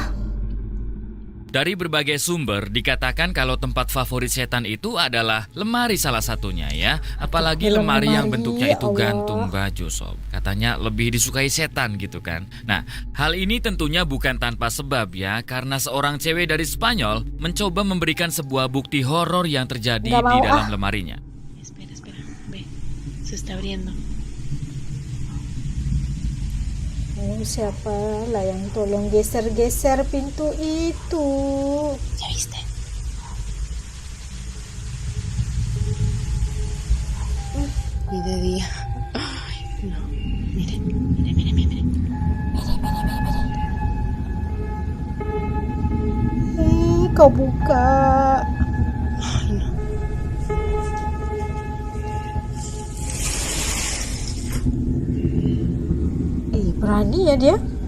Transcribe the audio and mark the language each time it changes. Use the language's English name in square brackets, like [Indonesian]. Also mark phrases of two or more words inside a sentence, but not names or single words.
[Indonesian] Dari berbagai sumber dikatakan kalau tempat favorit setan itu adalah lemari salah satunya ya. Apalagi lemari yang bentuknya itu Allah. gantung baju sob. Katanya lebih disukai setan gitu kan. Nah, hal ini tentunya bukan tanpa sebab ya. Karena seorang cewek dari Spanyol mencoba memberikan sebuah bukti horor yang terjadi Nggak di mau, dalam lemarinya. [Spanish] Espera, espera. Ve. Se está abriendo. [Indonesian] Oh, siapa lah yang tolong geser-geser pintu itu? [Spanish] ¿Ya viste? Y de día. Ay, no. Miren, miren, miren, miren. [Indonesian] Kau buka. [Spanish] Ay, no. [Indonesian] Berani ya dia?